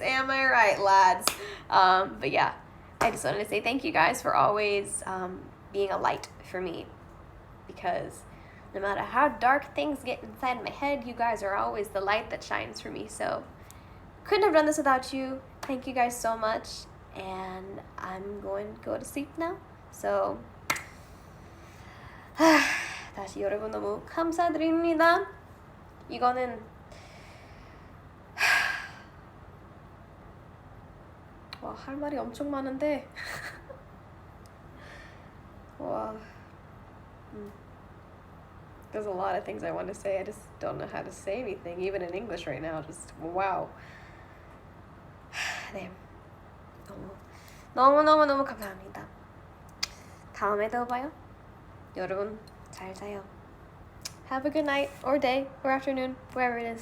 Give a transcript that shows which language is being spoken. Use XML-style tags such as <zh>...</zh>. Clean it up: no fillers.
<en>Am I right, lads? But yeah, I just wanted to say thank you guys for always being a light for me, because no matter how dark things get inside my head, you guys are always the light that shines for me. So couldn't have done this without you. Thank you guys so much. And I'm going to go to sleep now.</en> <ko>So 다시 여러분 너무 감사드립니다. 이거는 와, 할 말이 엄청 많은데 와.</ko> <en>There's a lot of things I want to say. I just don't know how to say anything, even in English right now. Just wow.</en> <ko>네. 너무 감사합니다. 다음에 또 봐요. 여러분 잘 자요.</ko> <en>Have a good night or day or afternoon, wherever it is.</en>